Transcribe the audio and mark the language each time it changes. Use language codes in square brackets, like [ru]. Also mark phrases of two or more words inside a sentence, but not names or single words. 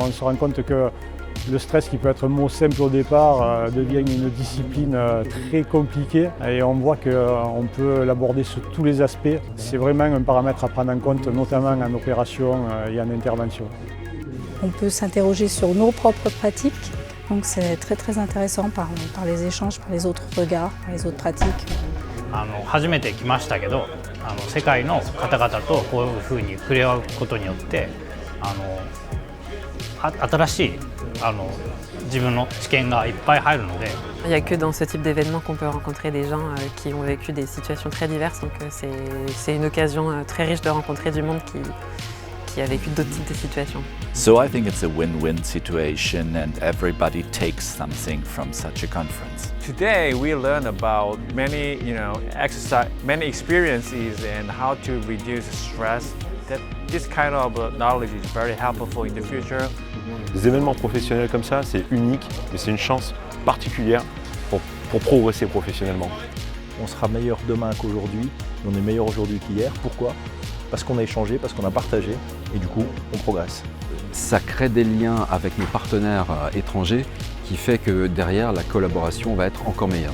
[fr] On se rend compte que le stress, qui peut être un mot simple au départ, devient une discipline très compliquée et on voit qu'on peut l'aborder sur tous les aspects. C'est vraiment un paramètre à prendre en compte, notamment en opération et en intervention. On peut s'interroger sur nos propres pratiques, donc c'est très intéressant par les échanges, par les autres regards, par les autres pratiques. [ja] 初めて来ましたけど、世界の方々とこういうふうに触れ合うことによって、 新しい自分の知見がいっぱい入るので。 [fr] Il n'y a que dans ce type d'événement qu'on peut rencontrer des gens qui ont vécu des situations très diverses, donc c'est une occasion très riche de rencontrer du monde qui a vécu d'autres types de situations. [en] So I think it's a win-win situation and everybody takes something from such a conference. Today we learn about many, many experiences and how to reduce stress. That this kind of knowledge is very helpful in the future. [fr] Des événements professionnels comme ça, c'est unique, mais c'est une chance particulière pour progresser professionnellement. On sera meilleur demain qu'aujourd'hui, on est meilleur aujourd'hui qu'hier. Pourquoi? Parce qu'on a échangé, parce qu'on a partagé, et du coup, on progresse. Ça crée des liens avec nos partenaires étrangers qui fait que derrière, la collaboration va être encore meilleure.